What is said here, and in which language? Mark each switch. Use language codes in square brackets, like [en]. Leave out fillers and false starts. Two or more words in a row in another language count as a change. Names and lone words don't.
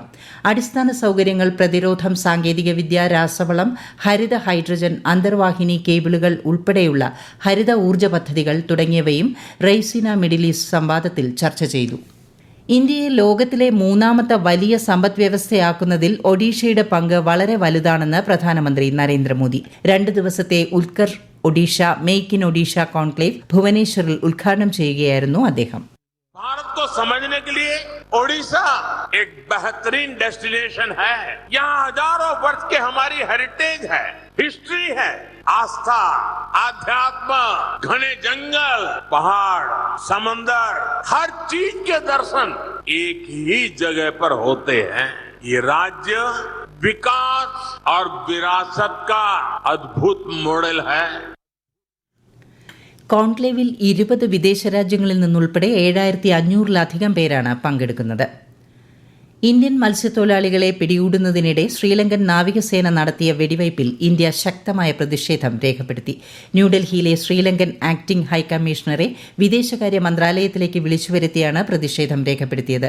[ml] അടിസ്ഥാന സൌകര്യങ്ങൾ, പ്രതിരോധം, സാങ്കേതികവിദ്യ, രാസവളം, ഹരിത ഹൈഡ്രജൻ, അന്തർവാഹിനി കേബിളുകൾ ഉൾപ്പെടെയുള്ള ഹരിത ഊർജ്ജ പദ്ധതികൾ തുടങ്ങിയവയും റെയ്സിന മിഡിൽ ഈസ്റ്റ് സംവാദത്തിൽ ചർച്ച ചെയ്തു. ഇന്ത്യയെ ലോകത്തിലെ 3ാമത്തെ വലിയ സമ്പദ്വ്യവസ്ഥയാക്കുന്നതിൽ ഒഡീഷയുടെ പങ്ക് വളരെ വലുതാണെന്ന് പ്രധാനമന്ത്രി നരേന്ദ്രമോദി. 2 ദിവസത്തെ ഉത്കർഷ് ഒഡീഷ മേക്ക് ഇൻ ഒഡീഷ കോൺക്ലേവ് ഭുവനേശ്വറിൽ ഉദ്ഘാടനം ചെയ്യുകയായിരുന്നു അദ്ദേഹം. [hi] भारत को समझने के लिए ओडिशा एक बेहतरीन डेस्टिनेशन है. यहाँ हजारों वर्ष के हमारी हेरिटेज है, हिस्ट्री है, आस्था, आध्यात्म, घने जंगल, पहाड़, समंदर, हर चीज के दर्शन एक ही जगह पर होते हैं. ये राज्य विकास और विरासत का अद्भुत मॉडल है. [ml] കോൺക്ലേവിൽ 20 വിദേശ രാജ്യങ്ങളിൽ നിന്നുൾപ്പെടെ 7500-ലധികം പേരാണ് പങ്കെടുക്കുന്നത്. ഇന്ത്യൻ മത്സ്യത്തൊഴിലാളികളെ പിടികൂടുന്നതിനിടെ ശ്രീലങ്കൻ നാവികസേന നടത്തിയ വെടിവയ്പിൽ ഇന്ത്യ ശക്തമായ പ്രതിഷേധം രേഖപ്പെടുത്തി. ന്യൂഡൽഹിയിലെ ശ്രീലങ്കൻ [en] acting high commissioner [ml] വിദേശകാര്യ മന്ത്രാലയത്തിലേക്ക് വിളിച്ചുവരുത്തിയാണ് പ്രതിഷേധം രേഖപ്പെടുത്തിയത്.